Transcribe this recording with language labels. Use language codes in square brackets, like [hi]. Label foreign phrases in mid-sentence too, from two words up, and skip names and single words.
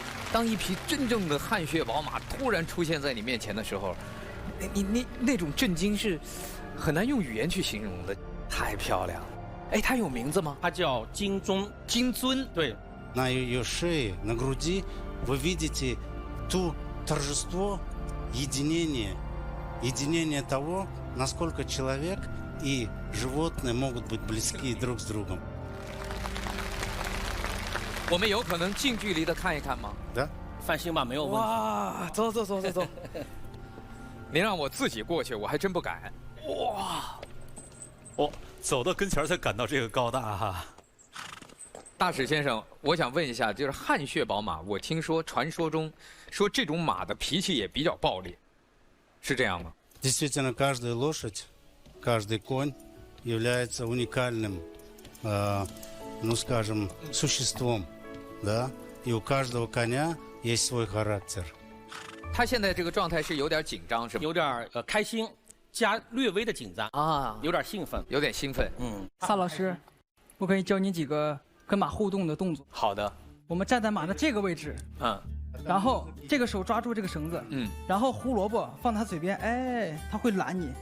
[zh] 当一匹真正的汗血宝马突然出现在你面前的时候，你那种震惊是很难用语言去形容的，太漂亮了。哎，它有名字吗？它叫金钟，金尊。对。 [ru] На ее шее, на груди вы видите ту торжество единения того, насколько человек и животные могут быть близки друг с другом. [zh] 我们有可能近距离的看一看吗？ [ru] Да. [zh] 放心吧，没有问题。哇，走。您让我自己过去，我还真不敢。哇，哦，走到跟前才感到这个高大哈。大使先生，我想问一下，就是汗血宝马，我听说传说中说这种马的脾气也比较暴烈，是这样吗？ [ru] Действительно, каждая лошадь, каждый конь является уникальным, ну скажем, существом, да, и у каждого коня есть свой характер. [zh] 他现在这个状态是有点紧张，是吗？有点开心，加略微的紧张啊，有点兴奋，有点兴奋。萨老师，我可以教你几个跟马互动的动作。好的。我们站在马的这个位置，然后这个手抓住这个绳子，然后胡萝卜放他嘴边，哎，他会拦你，